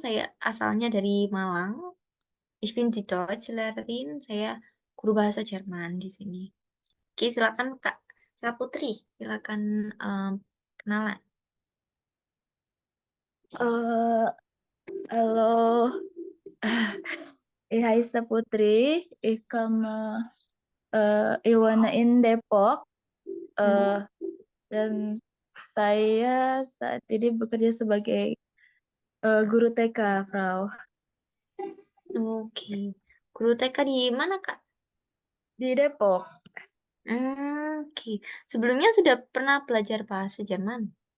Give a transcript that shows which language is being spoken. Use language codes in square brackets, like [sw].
[id] Saya asalnya dari Malang. [de] Ich bin die Deutschlehrerin. [id] Saya guru bahasa Jerman di sini. Oke, silakan Kak Saputri. Silakan kenalan. Eh, halo. Hai Putri. [de] Ich komme ich wohne in Depok. Hmm, [id] Eh, dan saya saat ini bekerja sebagai guru TK, Frau. Oke. Guru TK di mana, Kak? Di Depok. Oke. Sebelumnya sudah pernah belajar bahasa Jerman?